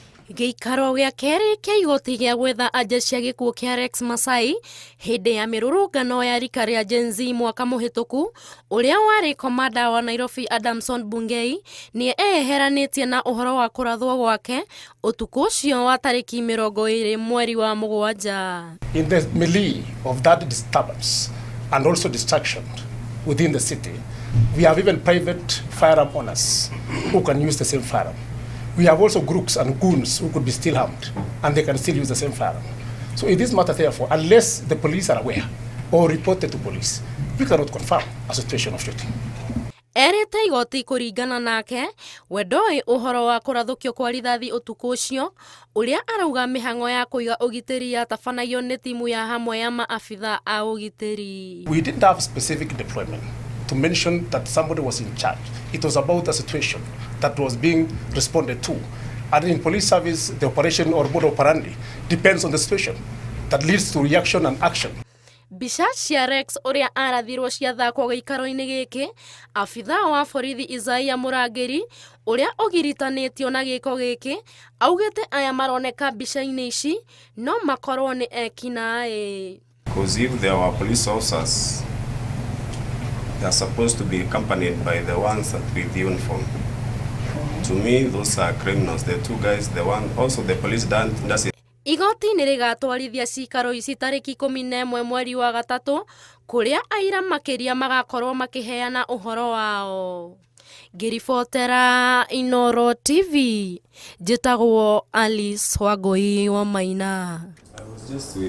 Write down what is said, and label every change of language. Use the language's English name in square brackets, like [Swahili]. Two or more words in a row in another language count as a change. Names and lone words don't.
[Kikuyu] Ciikaro gĩa kerĩ kĩa igoti gĩa gwetha anja cia gĩkuũ kĩa Rex Masai hĩndĩ ya mĩrũrũngano ya rika rĩa Gen Z mwaka mũhĩtũku, ũrĩa warĩ komanda wa Nairobi Adamson Bungei nĩ eyeheranĩtie na ũhoro wa kũrathwo gwake ũtukũ ũcio wa tarĩki 20 mweri wa mũgwanja. [English] In the melee of that disturbance and also destruction within the city, we have even private firearm owners who can use the same firearm. We have also groups and goons who could be still armed and they can still use the same firearm. So in this matter, therefore, unless the police are aware or reported to police, we cannot confirm a situation of shooting. [Kikuyu] Erĩte igoti kũringana nake we ndoĩ ũhoro wa kũrathũkio kwa rithathi ũtukũ ũcio, ũrĩa arauga mĩhang'o ya kũiga ũgitĩri yatabanagio nĩ timu ya hamwe ya maabitha a ũgitĩri. [English] We didn't have specific deployment to mention that somebody was in charge. It was about a situation that was being responded to. And in police service, the operation or mode operandi depends on the situation that leads to reaction and action. [Kikuyu] Mbica cia Rex ũrĩa arathirwo ciathakwo gĩikaro-inĩ gĩkĩ, abitha wa borithi Isaiah Mũrangĩri ũrĩa ũgiritanĩtio na gĩko gĩkĩ augĩte aya maroneka mbica-inĩ ici no makorwo nĩ ekinaĩ. [English] Because if there were police officers, they are supposed to be accompanied by the ones with the uniform. To me, those are criminals. The two guys, the one, also the police does it. [Kikuyu] Igoti nĩ rĩgatwarithia ciikaro ici tarĩki 11 mweri wa gatatũ kũrĩa aira makĩria magakorwo makĩheana ũhoro wao. Ngĩribotera Inooro TV, njĩtagwo Alice Wangũi wa Maina.